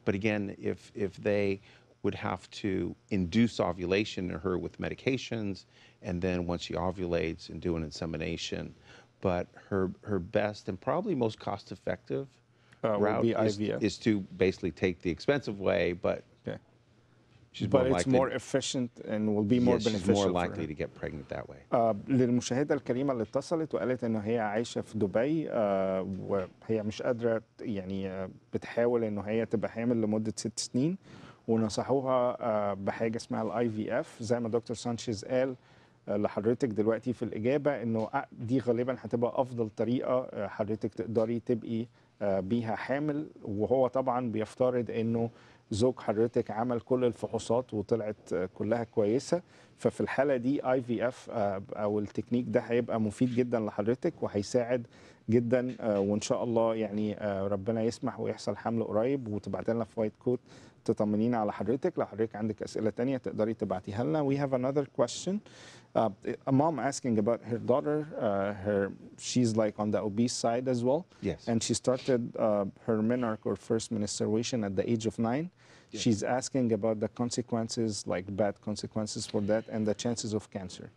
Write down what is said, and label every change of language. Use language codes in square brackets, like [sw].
[en] But again, if they would have to induce ovulation in her with medications, and then once she ovulates and do an insemination. But her best and probably most cost-effective route is to basically take the expensive way, but okay. She's but more it's likely, more efficient and will be more beneficial. She's more likely to get pregnant that way. [ar] للمشاهدة الكريمة اللي اتصلت وقالت إنه هي عايشة في دبي وهي مش قادرة، يعني بتحاول إنه هي تبقى حامل لمدة 6 سنين، ونصحوها بحاجة اسمها IVF زي ما دكتور سانشيز قال لحضرتك دلوقتي في الإجابة، إنه دي غالبا هتبقى أفضل طريقة حضرتك تقدري تبقي بيها حامل. وهو طبعا بيفترض إنه زوج حضرتك عمل كل الفحوصات وطلعت كلها كويسه، ففي الحاله دي IVF او التكنيك ده هيبقى مفيد جدا لحضرتك وهيساعد جدا، وان شاء الله يعني ربنا يسمح ويحصل حمل قريب وتبعت لنا في وايت كوت تطمنينا على حضرتك. لو حضرتك عندك اسئله تانية تقدري تبعتيها لنا. [en] We have another question. A mom asking about her daughter. She's like on the obese side as well. Yes. And she started her menarche or first menstruation at the age of 9. Yes. She's asking about the consequences, like bad consequences for that, and the chances of cancer.